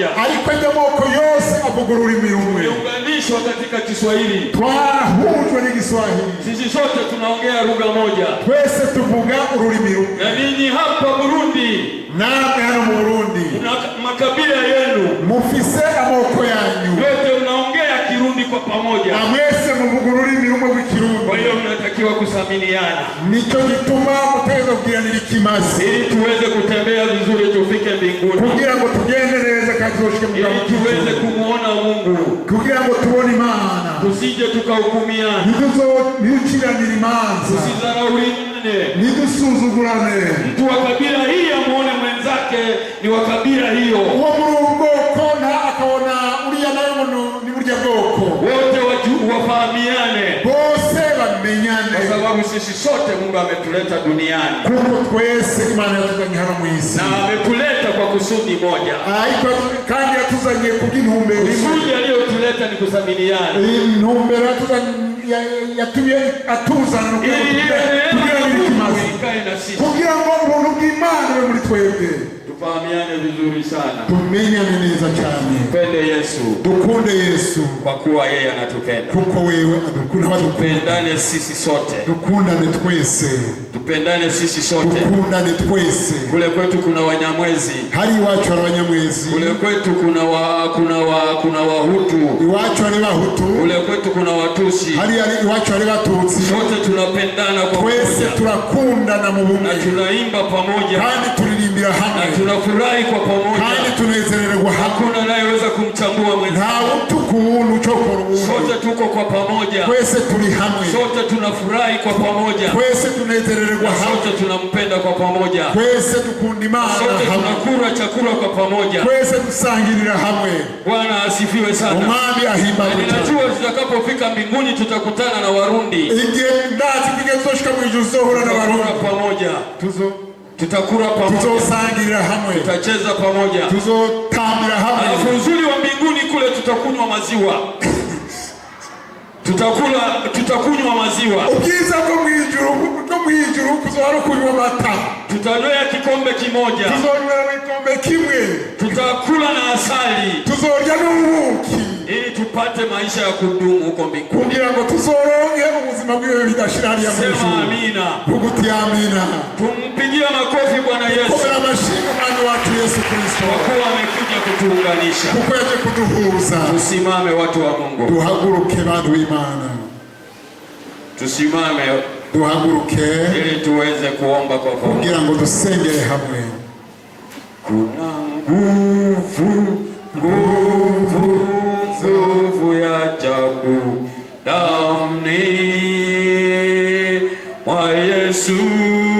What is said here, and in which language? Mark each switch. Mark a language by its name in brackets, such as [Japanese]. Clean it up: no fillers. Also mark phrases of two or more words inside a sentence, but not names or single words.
[Rundi] Ariko ayo moko yose avuga ururimi rumwe. [Swahili] Tumeunganishwa katika Kiswahili. [Rundi] Twarahujwe n'Igiswahili. [Swahili] Sisi sote tunaongea lugha moja. [Rundi] Twese tuvuga ururimi rumwe. [Swahili] Na ninyi hapa Burundi, [Rundi] namwe hano mu Burundi, [Swahili] kuna makabila yenu. [Rundi] Mufise amoko yanyu. [Swahili] Yote unaongea Kirundi kwa pamoja. [Rundi] Na mwese muvuga ururimi rumwe rw'Ikirundi. [Swahili] Kwa hiyo mnatakiwa kusaminiana. [Rundi] Nico gituma muteza kugiranira ikimasi. [Swahili] Ili tuweze kutembea vizuri tufike mbinguni. [Rundi] Kugira ngo tugende neza kandi tushike mu [Swahili] Ili tuweze kumuona Mungu. [Rundi] Kugira ngo tubone Imana. [Swahili] Tusije tukahukumiana. [Rundi] Ntiduciranire imanza. [Swahili] Tusidharauliane. [Rundi] Ntidusuzugurane. [Swahili] Mtu wa kabila hii amuone mwenzake ni wa kabila hiyo. [Rundi] Uwo muri ubwoko na akabona uriya nawe ni burya bwoko. [Swahili] Wote wafahamiane. [Rundi] Bose bamenyane. [Swahili] Kwa sababu sisi sote Mungu ametuleta duniani. [Rundi] Kuko twese Imana yatuzanye hano mu isi. [Swahili] Na ametuleta kwa kusudi moja. [Rundi] Ariko kandi yatuzanye kubw'intumbero imwe. [Swahili] Kusudi aliyotuleta ni kusaminiana. [Rundi] Intumbero yatumye atuzana kugira ngo ubuntu bw'Imana bube muri twebwe. [Swahili] Tufahamiane vizuri sana. [Rundi] Tumenyane neza cyane. [Swahili] Tupende Yesu. [Rundi] Dukunde Yesu. [Swahili] Kwa kuwa yeye anatupenda. [Rundi] Kuko wewe adukunda. [Swahili] Tupendane sisi sote. [Rundi] Dukundane twese. [Swahili] Tupendane sisi sote. [Rundi] Dukundane twese. [Swahili] Kule kwetu kuna Wanyamwezi. [Rundi] Hari iwacu hari Abanyamwezi. [Swahili] Kule kwetu kuna Wahutu. [Rundi] Iwacu hari Bahutu. [Swahili] Kule kwetu kuna Watusi. [Rundi] Hari iwacu hari Batutsi. [Swahili] Sote tunapendana kwa pamoja. [Rundi] Twese turakundana mu bumwe. [Swahili] Na tunaimba pamoja. [Rundi] Kandi turirimbira hamwe. [Swahili] Na tunafurahi kwa pamoja. [Rundi] Kandi tunezererwa hamwe. [Swahili] Hakuna anayeweza kumchambua mwenzake. [Rundi] Nta utukuntu cokora umuntu. [Swahili] Sote tuko kwa pamoja. [Rundi] Twese turi hamwe. [Swahili] Sote tunafurahi kwa pamoja. [Rundi] Twese tunezererwa hamwe. [Swahili] Sote tunampenda kwa pamoja. [Rundi] Twese dukunda Imana hamwe. [Swahili] Sote tunakula chakula kwa pamoja. [Rundi] Twese dusangirira hamwe. [Swahili] Bwana asifiwe sana. [Rundi] Umwami ahimbazwe. [Swahili] Ninajua tutakapofika mbinguni tutakutana na Warundi. [Rundi] Igihe ndazi tugezoshika mu ijuru zohura na Warundi [Swahili] pamoja. Tutakula pamoja. [Rundi] Tuzosangirira hamwe. [Swahili] Tutacheza pamoja. [Rundi] Tuzotambira hamwe. [Swahili] Alafu uzuri wa mbinguni kule tutakunywa maziwa. Tutakunywa maziwa. [Rundi] Ubwiza bwo mwijuru kuzohora kunywa amata. [Swahili] Tutanywea kikombe kimoja. [Rundi] Tuzonywera igikombe kimwe. [Swahili] Tutakula na asali. [Rundi] Tuzorya n'ubuki. [Swahili] ili tupate maisha ya kudumu huko mbinguni, [Rundi] kugira ngo tuzoronke ubuzima bwiwe bidashira hariya mu ijuru. [Swahili] Sema amina. [Rundi] Tuguti amina. [Swahili] Tumpigie makofi Bwana Yesu. [Rundi] Kwa amashimwe mwami wacu Yesu Kristo. [Swahili] Kwa kuwa amekuja kutuunganisha. [Rundi] Kuko yaje kuduhuza. [Swahili] Tusimame watu wa Mungu. [Rundi] Duhaguruke bantu b'Imana. [Swahili] Tusimame [Rundi] duhaguruke [Swahili] ili tuweze kuomba kwa pamoja. [Rundi] Kugira ngo dusengere hamwe. [Swahili] Kuna nguvu ya ajabu ndani mwa Yesu.